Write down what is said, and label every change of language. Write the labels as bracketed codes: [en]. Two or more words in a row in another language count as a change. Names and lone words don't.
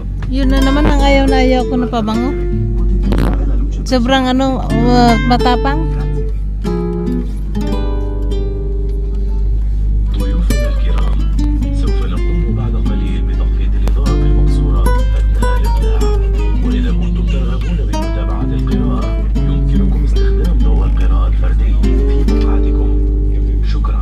[tl] Yun na naman ang ayaw na ayaw ko na pabango. [it] Potete usare la luce [tl] Sobrang matapang. [ar] ضيوفنا الكرام سوف نقوم بعد قليل بتخفيض الإضاءة المقصورة أثناء الإقلاع وإذا كنتم ترغبون بمتابعة القراءة يمكنكم استخدام ضوء القراءة الفردي في مقعدكم شكرا.